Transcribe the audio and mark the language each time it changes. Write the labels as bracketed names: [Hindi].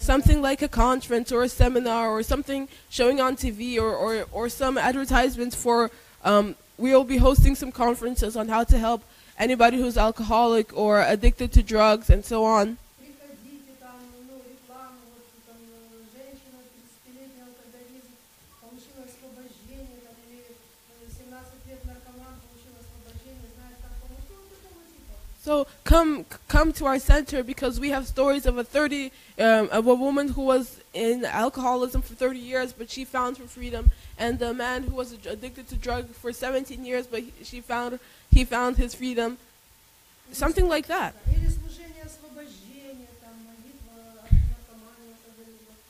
[English] Something like a conference or a seminar or something showing on TV or some advertisements for we will be hosting some conferences on how to help anybody who's alcoholic or addicted to drugs and so on. [Russian] Приходите, там, ну, реклама, вот, там, женщина 30-летний алкоголизм получила освобождение, там, или 17 лет наркоман получил освобождение, знает, как помочь, ну, вот такого типа. [English] So come to our center, because we have stories of of a woman who was in alcoholism for 30 years, but she found her freedom, and a man who was addicted to drugs for 17 years, but he found his freedom. Something like that. [Russian] Или служение освобождения, там, молитва от наркомании, алкоголизма.